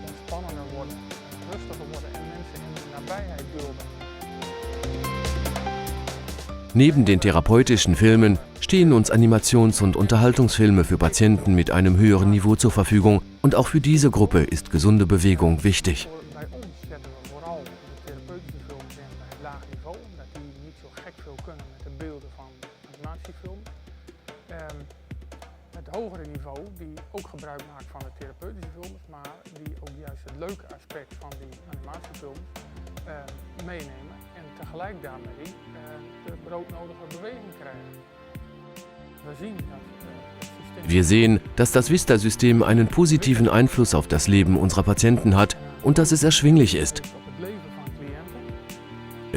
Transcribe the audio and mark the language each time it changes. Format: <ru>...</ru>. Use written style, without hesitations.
<nl>Ontspannender worden, rustiger worden en mensen in de nabijheid dulden.</nl> <de>Neben den therapeutischen Filmen stehen uns Animations- und Unterhaltungsfilme für Patienten mit einem höheren Niveau zur Verfügung und auch für diese Gruppe ist gesunde Bewegung wichtig.</de> <nl>Bij ons zetten we vooral de therapeutische films in bij het laag niveau, omdat die niet zo gek veel kunnen met de beelden van animatiefilms. Het hogere niveau die ook gebruik maakt van de therapeutische films, maar die ook juist het leuke aspect van die animatiefilms meenemen en tegelijk daarmee de broodnodige beweging krijgen. We zien dat het systeem...</nl> <de>Wir sehen, dass das Vista-System einen positiven Einfluss auf das Leben unserer Patienten hat und dass es erschwinglich ist.</de> <nl>op het leven van cliënten</nl>